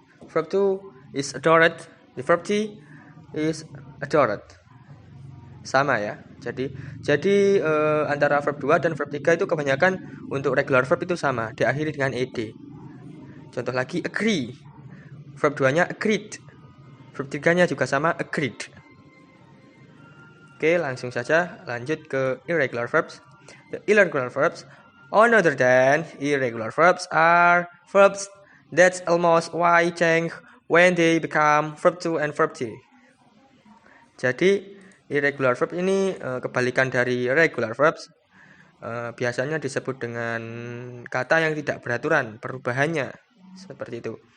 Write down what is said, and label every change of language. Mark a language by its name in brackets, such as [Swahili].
[English] Verb 2 is adored, the verb 3 is adored. [Indonesian] Sama ya. Jadi antara verb 2 dan verb 3 itu kebanyakan untuk regular verb itu sama, diakhiri dengan ed. Contoh lagi, agree. Verb 2-nya agreed. Verb 3-nya juga sama, agreed. Oke, langsung saja lanjut ke irregular verbs. [English] The irregular verbs, other than irregular verbs, are verbs that almost always change when they become verb 2 and verb 3. [Indonesian] Jadi, irregular verb ini kebalikan dari regular verbs. Biasanya disebut dengan kata yang tidak beraturan perubahannya. Seperti itu.